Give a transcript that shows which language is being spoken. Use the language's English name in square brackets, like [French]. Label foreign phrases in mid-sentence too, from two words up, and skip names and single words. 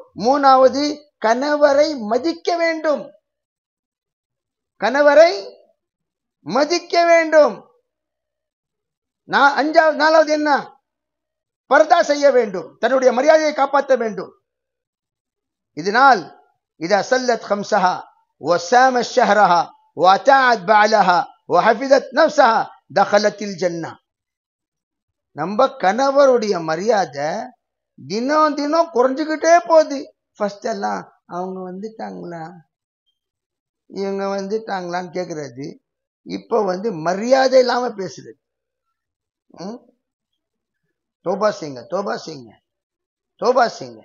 [Tamil] 3வது கணவரை மதிக்க வேண்டும். கணவரை மதிக்க வேண்டும். 4வது என்ன? பர்தா செய்ய வேண்டும், தன்னுடைய மரியாதையை காப்பாற்ற வேண்டும். [Arabic] இதனால் إذا صلت خمسها وسامت شهرها وأطاعت بعلها وحفظت نفسها دخلت الجنة. [Tamil] நம்ம கணவருடைய மரியாதை தினம் தினம் குறைஞ்சுக்கிட்டே போகுது. ஃபர்ஸ்ட் எல்லாம் அவங்க வந்துட்டாங்களா இவங்க வந்துட்டாங்களான்னு கேக்குறது, இப்ப மரியாதை இல்லாம பேசுறது. தோபா செய்யுங்க, தோபா செய்யுங்க, தோபா செய்யுங்க.